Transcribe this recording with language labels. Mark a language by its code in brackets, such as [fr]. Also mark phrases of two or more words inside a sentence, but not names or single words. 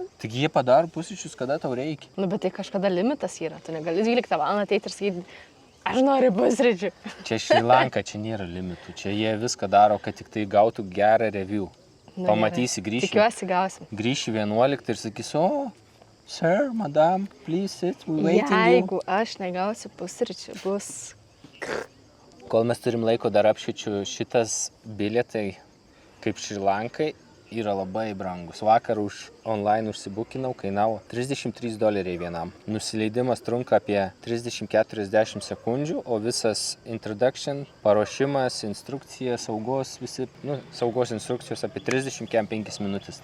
[lt] Taigi jie padaro pusryčius, kada tau reikia. Nu, bet tai kažkada limitas yra. Tu negali 12 valandą ateiti ir sakyti, aš noriu pusryčių. Čia Šri Lanka, čia nėra limitų. Čia jie viską daro, kad tik tai gautų gerą review. Pamatysi, grįši. Tikiuosi gausim. Grįši 11 ir sakys, [en] sir, madam, please sit, we waiting you. [lt] Jeigu aš negausiu pusryčių, bus... Kol mes turim laiko dar apšyčiu, šitas bilietai, kaip Šri Lankai, yra labai brangus. Vakar online užsibukinau, kainavo $33 vienam. Nusileidimas trunka apie 30-40 sekundžių, o visas introduction, paruošimas, instrukcija, saugos instrukcijos apie 35 minutės.